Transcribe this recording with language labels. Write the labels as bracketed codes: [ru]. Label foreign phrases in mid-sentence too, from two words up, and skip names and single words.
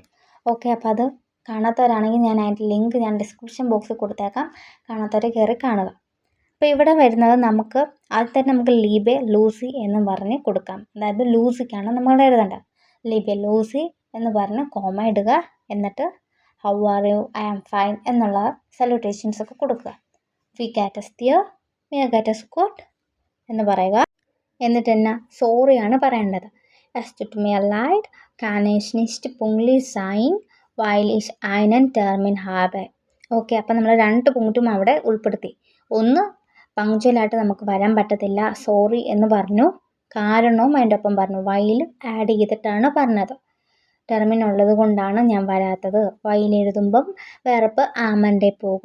[ml] ഓക്കെ, അപ്പോൾ അത് കാണാത്തവരാണെങ്കിൽ ഞാൻ അതിൻ്റെ ലിങ്ക് ഞാൻ ഡിസ്ക്രിപ്ഷൻ ബോക്സിൽ കൊടുത്തേക്കാം, കാണാത്തവർ കയറി കാണുക. അപ്പോൾ ഇവിടെ വരുന്നത് നമുക്ക് ആദ്യം തന്നെ നമുക്ക് ലീബെ ലൂസി എന്ന് പറഞ്ഞ് കൊടുക്കാം. അതായത് ലൂസിക്കാണ് നമ്മൾ എഴുതേണ്ടത്. ലീബെ ലൂസി എന്ന് പറഞ്ഞ് കോമ ഇടുക. എന്നിട്ട് [en] how are you, I am fine [ml] എന്നുള്ള സല്യൂട്ടേഷൻസ് ഒക്കെ കൊടുക്കുക. [de] wie geht's dir, wie geht's gut [ml] എന്ന് പറയുക. എന്നിട്ട് തന്നെ സോറിയാണ് പറയേണ്ടത്. [de] Es tut mir leid, kann ich nicht pünktlich sein, weil ich einen Termin habe. [ml] ഓക്കെ, അപ്പം നമ്മൾ 2 പോയിന്റും അവിടെ ഉൾപ്പെടുത്തി. ഒന്ന്, പങ്ക്ച്വലായിട്ട് നമുക്ക് വരാൻ പറ്റത്തില്ല, സോറി എന്ന് പറഞ്ഞു. കാരണവും അതിൻ്റെ ഒപ്പം പറഞ്ഞു, വൈൽ ആഡ് ചെയ്തിട്ടാണ് പറഞ്ഞത്. ടെർമിൻ ഉള്ളത് കൊണ്ടാണ് ഞാൻ വരാത്തത്. വൈൽ എഴുതുമ്പം [de] Verb am Ende [ml] പോകും.